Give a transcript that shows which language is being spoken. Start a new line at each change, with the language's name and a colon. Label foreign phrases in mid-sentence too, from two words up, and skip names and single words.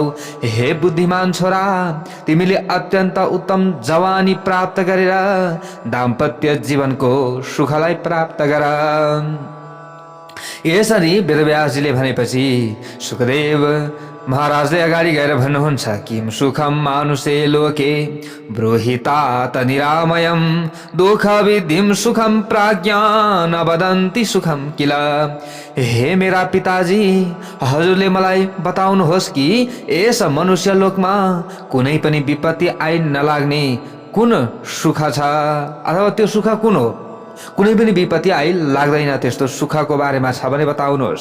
Nepali: हे बुद्धिमान छोरा, तिमीले अत्यन्त उत्तम जवानी प्राप्त गरेर दाम्पत्य जीवनको सुखलाई प्राप्त गर। यसरी वेदव्यासजीले भनेपछि सुखदेव महाराजले अगाडि गएर भन्नुहुन्छ,
Sanskrit: किम सुखम मानुषे लोके ब्रूहितात निरामयम दुःख विधिम सुखम प्राज्ञान वदन्ति सुखम किल।
Nepali: हे मेरा पिताजी, हजुरले मलाई बताउनुहोस् कि यस मनुष्य लोकमा कुनै पनि विपत्ति आइ नलाग्ने कुन सुख छ, अथवा त्यो सुख कुन हो? कुनै पनि विपत्ति आइ लाग्दैन त्यस्तो सुखको बारेमा छ भने बताउनुहोस्।